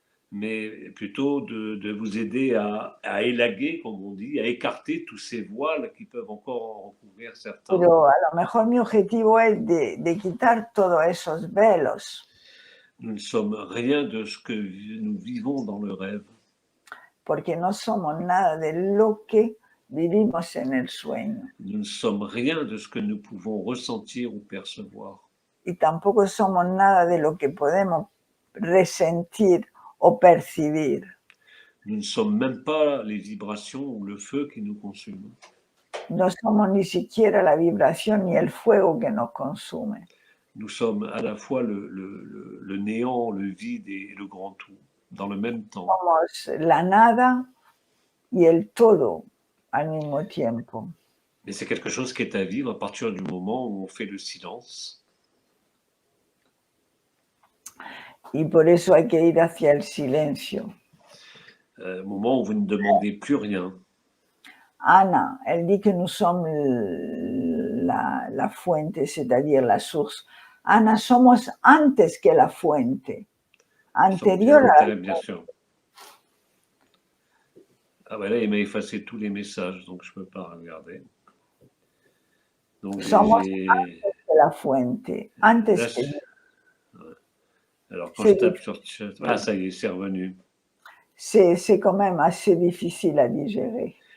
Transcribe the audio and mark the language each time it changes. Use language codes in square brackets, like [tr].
[fr] Mais plutôt de vous aider à élaguer, comme on dit, à écarter tous ces voiles qui peuvent encore en recouvrir certains. [es] Pero a lo mejor mi objetivo es de quitar todos esos velos. [fr] Nous ne sommes rien de ce que nous vivons dans le rêve. [es] Porque no somos nada de lo que vivimos en el sueño. [fr] Nous ne sommes rien de ce que nous pouvons ressentir ou percevoir. [es] Y tampoco somos nada de lo que podemos resentir o percibir. [fr] Nous ne sommes même pas les vibrations ou le feu qui nous consument. [es] No somos ni siquiera la vibración ni el fuego que nos consume. [fr] Nous sommes à la fois le néant, le vide et le grand tout, dans le même temps. [es] Somos la nada y el todo al mismo tiempo. [fr] Mais c'est quelque chose qui est à vivre à partir du moment où on fait le silence. [es] Y por eso hay que ir hacia el silencio. [fr] Moment où vous ne demandez plus rien. Ana, elle dit que nous sommes [es] la fuente, [fr] c'est-à-dire la source. [es] Ana, somos antes que la fuente, anterior a la [fr] bien sûr. Ah ben là, il m'a effacé tous les messages, donc je ne peux pas regarder. Donc [es] somos antes que la fuente, antes [fr] là, que... Alors quand je tape sur chat, ah ça y est, c'est revenu. C'est quand même assez difficile à digérer.